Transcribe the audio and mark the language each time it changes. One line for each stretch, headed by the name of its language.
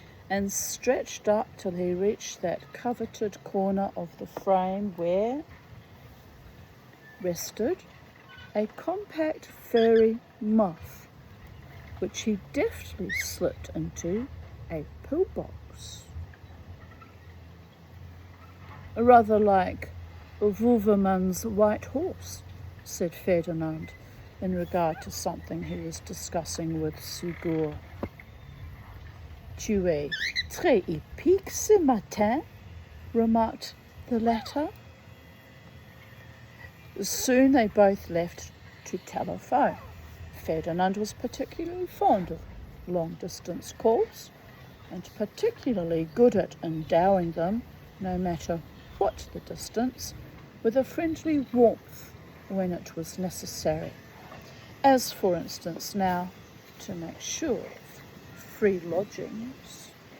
English: and stretched up till he reached that coveted corner of the frame where rested a compact furry moth, which he deftly slipped into a pillbox. Rather like Wouverman's white horse, said Ferdinand, in regard to something he was discussing with Sugur.
French: Tu es très épique ce matin,
English: remarked the latter. Soon they both left to telephone. Ferdinand was particularly fond of long-distance calls and particularly good at endowing them, no matter what the distance, with a friendly warmth when it was necessary, as for instance now to make sure of free lodgings.